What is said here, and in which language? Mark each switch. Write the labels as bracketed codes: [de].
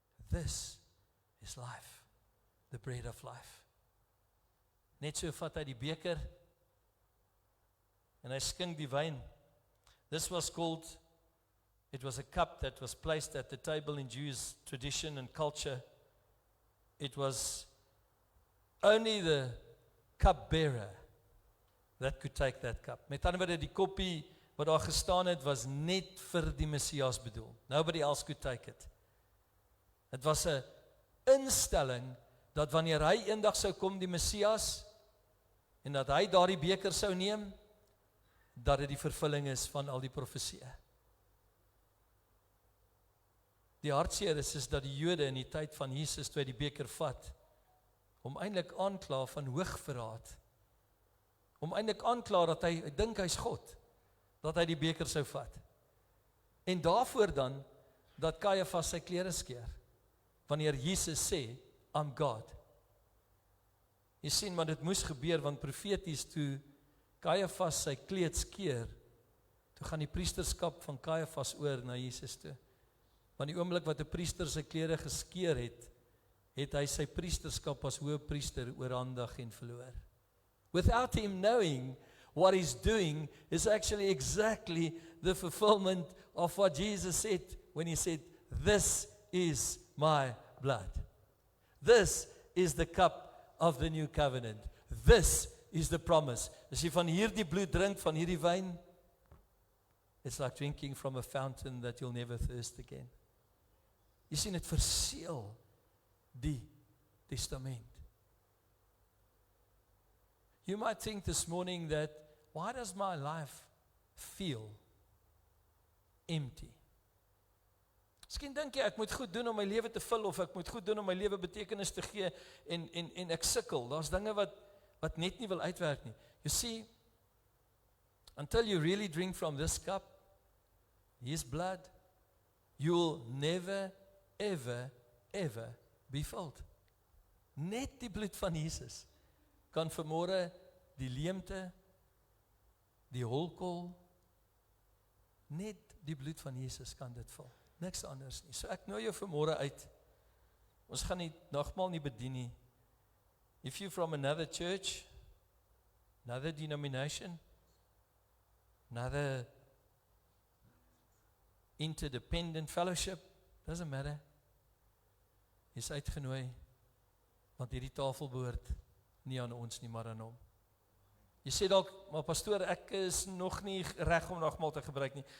[en] this is life, the bread of life. [af] Net so vat hy die beker, en hy skink die wyn. [en] This was called, it was a cup that was placed at the table in Jewish tradition and culture. It was only the cupbearer that could take that cup. [af] Met ander woorde, die koppie wat daar gestaan het, was net vir die Messias bedoel. [en] Nobody else could take it. [af] Het was 'n instelling, dat wanneer hy eendag sou kom, die Messias, en dat hy daardie beker sou neem, dat dit die vervulling is van al die profesieë. Die hartseer is dat die Jode in die tyd van Jesus, toe hy die beker vat, om eintlik aankla van hoogverraad, om eintlik aankla dat hy dink hy's God, dat hy die beker sou vat. En daarvoor dan, dat Caiaphas sy klere skeer, wanneer Jesus sê, [en] I'm God. [af] Jy sien, maar dit moes gebeur, want profeties toe Caiaphas sy kleed skeer, toe gaan die priesterskap van Caiaphas oor na Jesus toe. Want die oomblik wat 'n priester sy klere geskeer het, het hy sy priesterskap as hoëpriester oorhandig en verloor. [en] Without him knowing what he's doing is actually exactly the fulfillment of what Jesus said when he said, this is my blood. This is the cup of the new covenant. This is the promise. [af] As jy van hierdie bloed drink, van hierdie wyn, [en] it's like drinking from a fountain that you'll never thirst again. [af] Jy sien, het verseël die testament. [en] You might think this morning that, why does my life feel empty? [af] Miskien dink jy, ek moet goed doen om my lewe te vul, of ek moet goed doen om my lewe betekenis te gee, en ek sukkel. Daar's dinge wat net nie wil uitwerk nie. [en] You see, until you really drink from this cup, his blood, you'll never, ever, ever be filled. [af] Net die bloed van Jesus kan vanmôre die leemte, die holkol, net die bloed van Jesus kan dit vul. Niks anders nie. So ek nooi jou vanmôre uit. Ons gaan nie nagmaal nie bedien nie. [en] If you're from another church, another denomination, another interdependent fellowship, doesn't matter. [af] Jy's uitgenooi, want hierdie tafel behoort nie aan ons nie, maar aan hom. Jy sê dalk, maar pastoor, ek is nog nie reg om nagmaal te gebruik nie.